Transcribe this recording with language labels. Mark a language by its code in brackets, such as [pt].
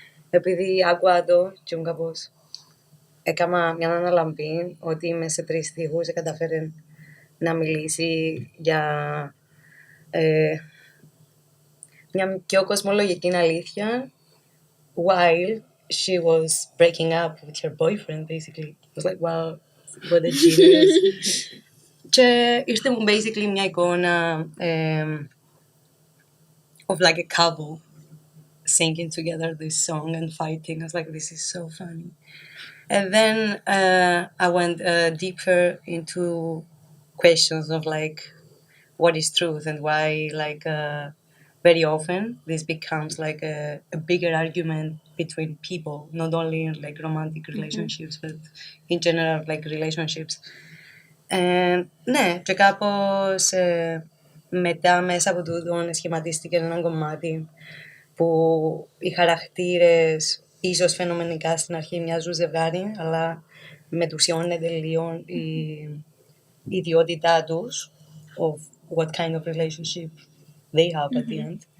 [el] Επειδή άκουα το και μου κάπως έκανα μια αναλαμπή ότι μέσα σε 3 στίχους καταφέρει να μιλήσει για μια πιο κοσμολογική αλήθεια [en] while she was breaking up with her boyfriend basically. I was like, wow, what a genius. [el] Και ήρθε μου [en] basically [el] μια εικόνα [en] of like a couple singing together this song and fighting. I was like, this is so funny. And then I went deeper into questions of like, what is truth and why like very often this becomes like a bigger argument between people, not only in like romantic relationships, but in general like relationships. [el] Ναι, και κάπως μετά μέσα από τούτον σχηματίστηκε ένα κομμάτι που οι χαρακτήρες ίσως φαινομενικά στην αρχή μοιάζουν ζευγάρι, αλλά μετουσιώνεται λίγο η ιδιότητά τους [en] of what kind of relationship they have at the end.